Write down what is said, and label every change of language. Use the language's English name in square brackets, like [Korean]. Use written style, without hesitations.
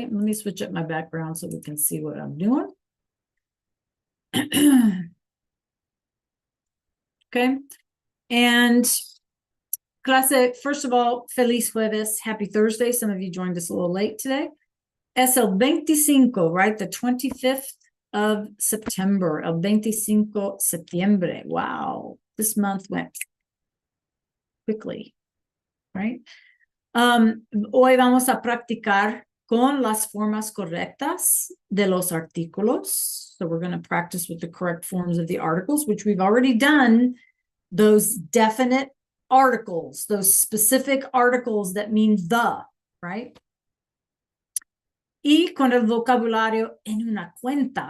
[English] Let me switch up my background so we can see what I'm doing. Okay. And clase, first of all, [Spanish] feliz jueves. [English] Happy Thursday. Some of you joined us a little late today. [Spanish] Es el 25, [English] right? The 25th of September, [Spanish] el 25 septiembre. [English] Wow, this month went quickly, right? [Spanish] Hoy vamos a practicar con las formas correctas de los artículos. [English] So we're going to practice with the correct forms of the articles, which we've already done. Those definite articles, those specific articles that mean the, right? [Spanish] Y con el vocabulario en una cuenta.